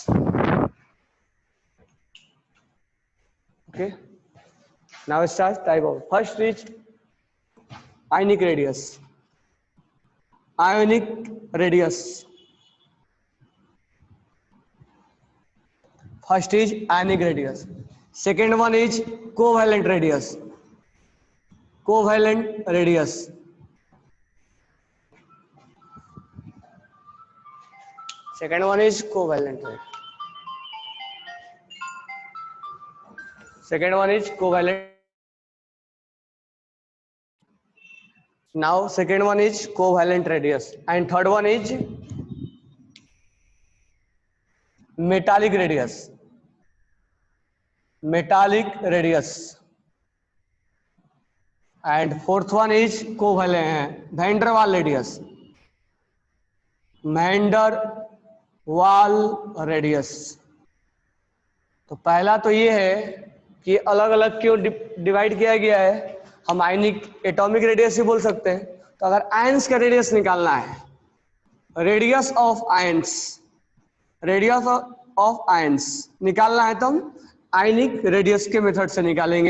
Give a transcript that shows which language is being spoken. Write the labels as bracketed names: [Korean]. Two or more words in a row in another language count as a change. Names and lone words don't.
[English] okay, now start. type of first is ionic radius. ionic radius. first is ionic radius. Second one is covalent radius. Covalent radius. Second one is covalent radius. Second one is covalent. Now second one is covalent radius and third one is metallic radius. Metallic radius and fourth one is covalent van der Waals radius. van der Waals radius. [Hindi] तो पहला तो ये है कि अलग अलग क्यों डिवाइड किया गया है. हम [English] ionic atomic radius [Hindi] ही बोल सकते हैं. तो अगर आयंस का रेडियस निकालना है, [English] radius of ions, radius of ions [Hindi] निकालना है तो हम [English] ionic radius [Hindi] के मेथड से निकालेंगे.